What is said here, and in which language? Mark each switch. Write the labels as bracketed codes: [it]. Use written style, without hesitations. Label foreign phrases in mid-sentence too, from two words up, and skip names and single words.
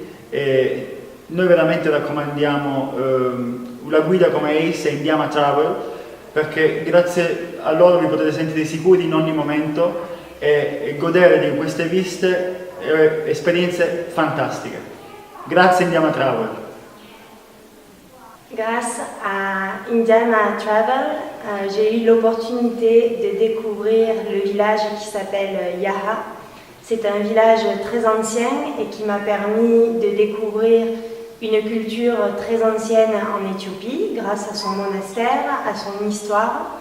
[it] Noi veramente raccomandiamo la guida come Ace e Indiana Travel, perché grazie a loro vi potete sentire sicuri in ogni momento e godere di queste viste e esperienze fantastiche. Grazie Indiana Travel. [fr] Grâce à Indiana Travel, j'ai eu l'opportunité de découvrir le village qui s'appelle Yaha. C'est un village très ancien et qui m'a permis de découvrir une culture très ancienne en Éthiopie grâce à son monastère, à son histoire.